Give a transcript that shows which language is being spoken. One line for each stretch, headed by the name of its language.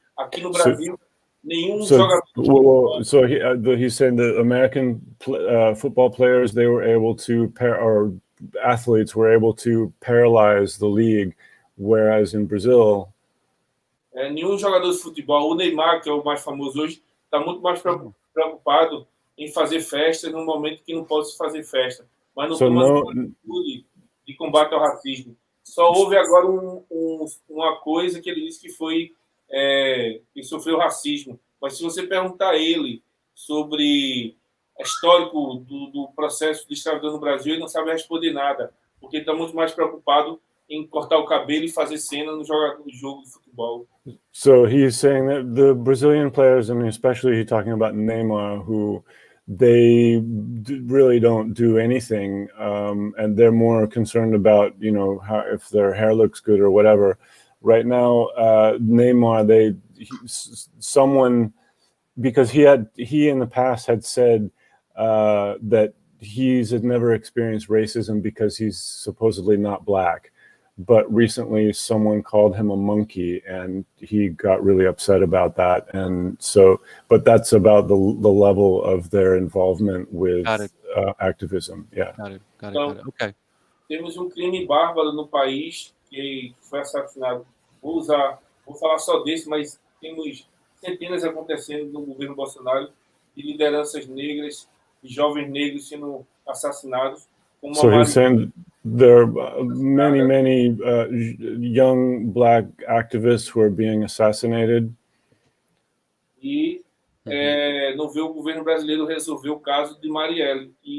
Portuguese: Aqui no Brasil, nenhum jogador...
English: He's saying the American football players, they were able to, or athletes were able to paralyze the league, whereas in Brazil...
Portuguese: nenhum jogador de futebol, o Neymar, que é o mais famoso hoje, está muito mais preocupado em fazer festas no momento que não pode se fazer festa, mas não toma atitude de combate ao racismo. Só houve agora uma coisa que ele disse que foi que sofreu racismo, mas se você perguntar a ele sobre o histórico do processo de escravidão no Brasil, ele não sabe responder nada, porque ele está muito mais preocupado em cortar o cabelo e fazer cena no jogo de futebol.
English: So he's saying that the Brazilian players, and especially he's talking about Neymar, who they really don't do anything, and they're more concerned about, you know, how, if their hair looks good or whatever. Right now, Neymar, someone, because he in the past had said that he's had never experienced racism because he's supposedly not black. But recently someone called him a monkey and he got really upset about that. And so, but that's about the level of their involvement with activism. Yeah. Got it. Então, okay.
Portuguese: Temos crime bárbaro no país que foi assassinado. Vou falar só desse, mas temos centenas acontecendo no governo Bolsonaro de lideranças negras, de jovens negros sendo assassinados.
English: So he's saying there are many young black activists who are being assassinated.
Portuguese: E não vê o governo brasileiro resolver o caso de Marielle.